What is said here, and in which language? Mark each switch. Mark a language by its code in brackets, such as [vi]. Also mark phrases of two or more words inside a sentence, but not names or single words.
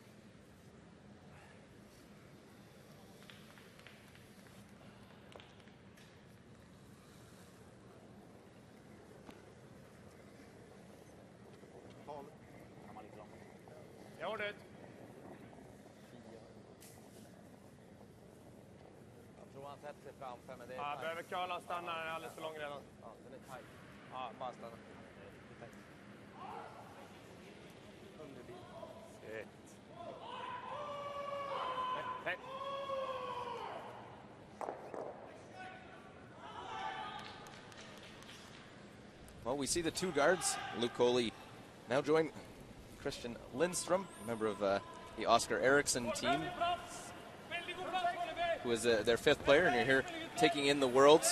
[no] Jeg har det. Jeg tror han setter seg fram, men det [sv] Ja, jeg behöver curla stanna, den är alldeles för lång redan. Ja, den är tight. Ja, bara stanna. Shit. Hej. [en] Well, we see the 2 guards. Luke Coley now joined Christian Lindstrom, a member of the Oscar Eriksson team, who is their 5th player, and you're here taking in the Worlds.